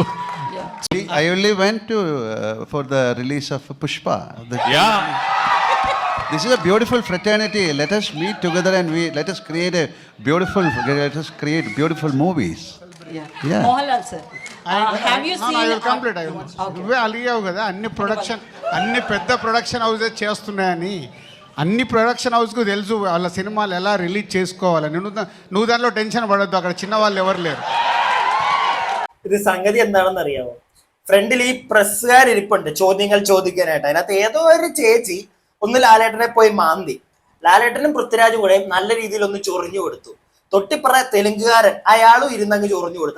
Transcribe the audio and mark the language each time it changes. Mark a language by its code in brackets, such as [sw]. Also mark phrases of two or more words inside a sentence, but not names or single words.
[en] I only went to for the release of Pushpa. yeah. This is a beautiful fraternity. Let us meet together and let us create beautiful movies. Yeah. Mohanlal sir, have you seen? I will complete. [te] నువ్వే అలిగావు కదా అన్ని పెద్ద [en] production houses [te] చేస్తున్నాయని. అన్ని [en] production houseకు [te] తెలుసు వాళ్ళ సినిమాలు ఎలా రిలీజ్ చేసుకోవాలని. నువ్వు దానిలో టెన్షన్ పడొద్దు, అక్కడ చిన్న వాళ్ళు ఎవరు లేరు. [ml] ഇത് സംഗതി എന്താണെന്ന് അറിയാമോ? ഫ്രണ്ടിൽ ഈ പ്രസ്സുകാരിപ്പുണ്ട് ചോദ്യങ്ങൾ ചോദിക്കാനായിട്ട്. അതിനകത്ത് ഏതോ ഒരു ചേച്ചി ഒന്ന് ലാലേട്ടനെ പോയി മാന്തി. ലാലേട്ടനും പൃഥ്വിരാജും കൂടെ നല്ല രീതിയിൽ ഒന്ന് ചൊറിഞ്ഞു കൊടുത്തു. തൊട്ടിപ്പറ തെലുങ്കുകാരൻ അയാളും ഇരുന്നങ്ങ് ചൊറിഞ്ഞു കൊടുത്തു.